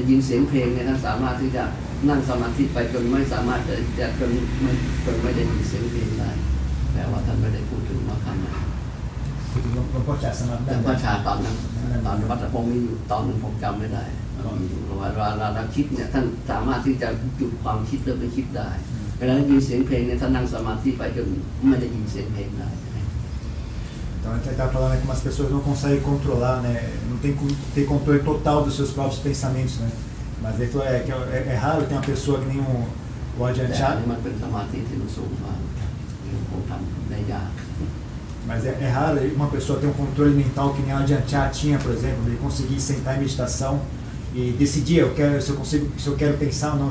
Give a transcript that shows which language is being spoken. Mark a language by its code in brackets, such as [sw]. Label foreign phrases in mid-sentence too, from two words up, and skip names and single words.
[th] ยินเสียงเพลงเนี่ยท่านสามารถที่จะนั่งสมาธิไปจนไม่สามารถจะจนไม่ได้ยินเสียงเพลงได้แต่ว่าท่านไม่ได้พูดถึงมาคำนั้นหลวงพ่อชาตอนนั้นตอนวัดประพงมีอยู่ตอนนึงผมจำไม่ได้ว่าเราคิดเนี่ยท่านสามารถที่จะหยุดความคิดแล้วไม่คิดได้เวลาได้ยินเสียงเพลงเนี่ยท่านนั่งสมาธิไปจนไม่ได้ยินเสียงเพลงได้ [pt] Então a gente está falando que umas pessoas não conseguem controlar, né? Não tem controle total dos seus próprios pensamentos, né? Mas ele falou que é raro ter uma pessoa que nem o Ajahn Chah. Mas é raro uma pessoa ter um controle mental que nem o Ajahn Chah tinha, por exemplo, ele conseguir sentar em meditação e decidir se eu quero pensar ou não.